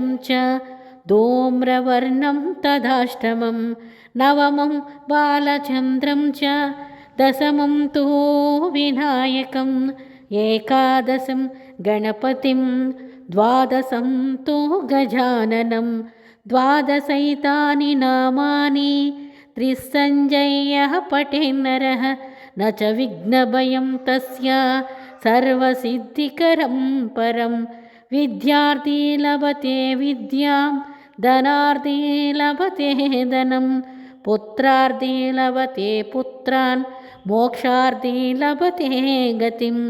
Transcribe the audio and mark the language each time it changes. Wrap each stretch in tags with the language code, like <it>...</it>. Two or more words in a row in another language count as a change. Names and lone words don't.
<sa>చ ధూమ్రవర్ణం తదాష్టమం నవమం బాలచంద్రం చ దశమం తు వినాయకం ఏకాదశం గణపతిం ద్వాదశం తు గజాననం ద్వాదశైతాని నామాని త్రిసంజయః పఠేన్నరః न च विघ्नभयं तस्य सर्वसिद्धिकरं परं विद्यार्थी लभते विद्यां धनार्थी लभते धनं पुत्रार्थी लभते पुत्रान् मोक्षार्थी लभते गतिं</sa>